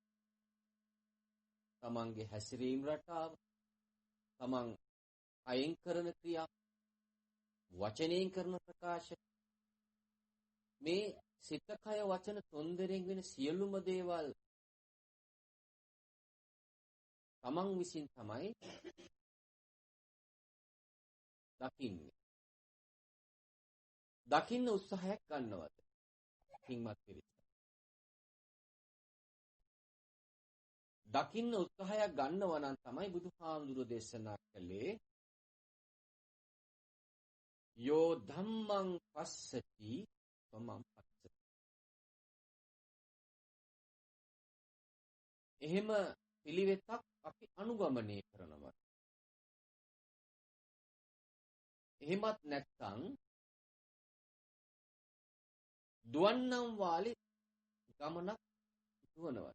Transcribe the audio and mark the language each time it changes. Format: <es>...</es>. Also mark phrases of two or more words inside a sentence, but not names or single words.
<si>තමන්ගේ හැසිරීම රටාව, තමන් අයින් කරන ක්‍රියා, වචනයෙන් කරන ප්‍රකාශ, මේ සිත කය වචන තොන්දරෙන් වෙන සියලුම දේවල් තමන් විසින් තමයි දකින්නේ. දකින්න උත්සාහයක් ගන්නවද? පින්වත් පිරිස. දකින්න උත්සාහයක් ගන්නවා නම් තමයි බුදුහාමුදුරු දේශනා කළේ</si> <pi>යෝ ධම්මං පස්සති තමං පස්සති.</pi> <si>එහෙම පිළිවෙතක් අපි අනුගමනය කරනවා. එහෙමත් නැත්නම් දුවන්නම් වාලේ ගමනක් දුවනවා.</si>